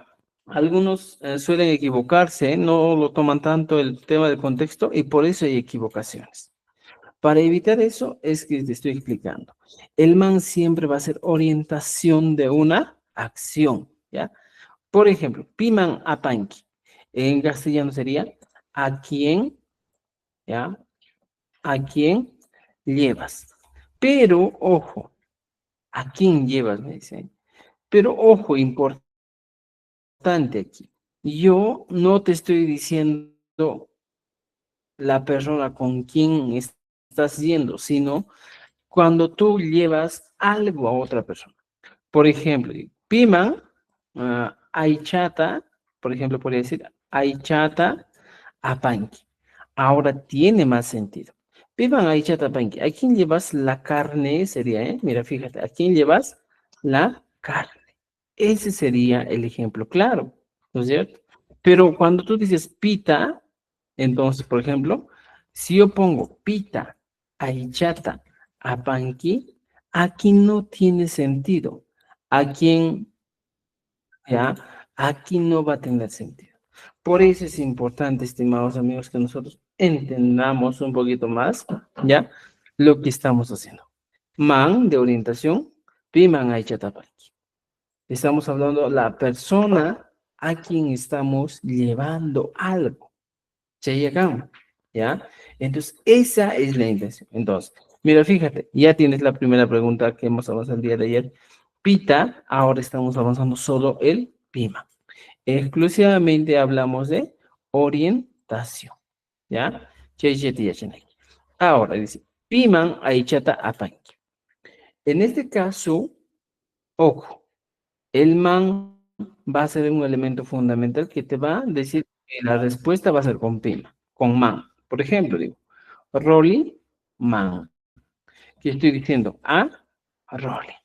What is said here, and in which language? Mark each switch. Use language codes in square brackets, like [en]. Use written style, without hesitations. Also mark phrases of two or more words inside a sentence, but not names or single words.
[es] Algunos suelen equivocarse, no lo toman tanto el tema del contexto y por eso hay equivocaciones. Para evitar eso es que te estoy explicando. El man siempre va a ser orientación de una acción, ¿ya? Por ejemplo, [qu] piman apanki. [es] En castellano sería ¿a quién, ya? ¿A quién llevas? Pero, ojo, ¿a quién llevas? Me dicen. Pero, ojo, importante aquí. Yo no te estoy diciendo la persona con quien estás yendo, sino cuando tú llevas algo a otra persona. Por ejemplo, [qu] piman, aichata, [es] por ejemplo, podría decir [qu] aichata apanki. [es] Ahora tiene más sentido. [qu] Piman aichata apanki. [es] ¿A quién llevas la carne? Sería, ¿eh? Mira, fíjate, ¿a quién llevas la carne? Ese sería el ejemplo claro, ¿no es cierto? Pero cuando tú dices pita, entonces, por ejemplo, si yo pongo [qu] pita, aichata, apanki, [es] aquí no tiene sentido. ¿A quién, ya? Aquí no va a tener sentido. Por eso es importante, estimados amigos, que nosotros entendamos un poquito más, ¿ya? Lo que estamos haciendo. Man, de orientación, [qu] piman, aichata, apanki. [es] Estamos hablando de la persona a quien estamos llevando algo. Se llegan, ¿ya? Entonces, esa es la intención. Entonces, mira, fíjate, ya tienes la primera pregunta que hemos avanzado el día de ayer. Pita, ahora estamos avanzando solo el pima. Exclusivamente hablamos de orientación, ¿ya? Ahora dice, [qu] piman aichata apanki. [es] En este caso, ojo, el man va a ser un elemento fundamental que te va a decir que la respuesta va a ser con pima, con man. Por ejemplo, digo, Rolly, man. ¿Qué estoy diciendo? A Rolly.